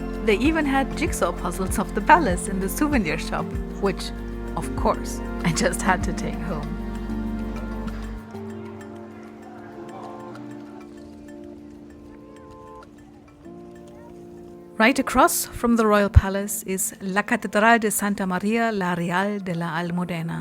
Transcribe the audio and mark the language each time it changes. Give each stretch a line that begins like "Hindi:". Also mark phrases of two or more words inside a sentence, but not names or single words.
English: they even had jigsaw puzzles of the palace in the souvenir shop, which, of course, I just had to take home. Right across from the royal palace is La Catedral de Santa Maria la Real de la Almudena.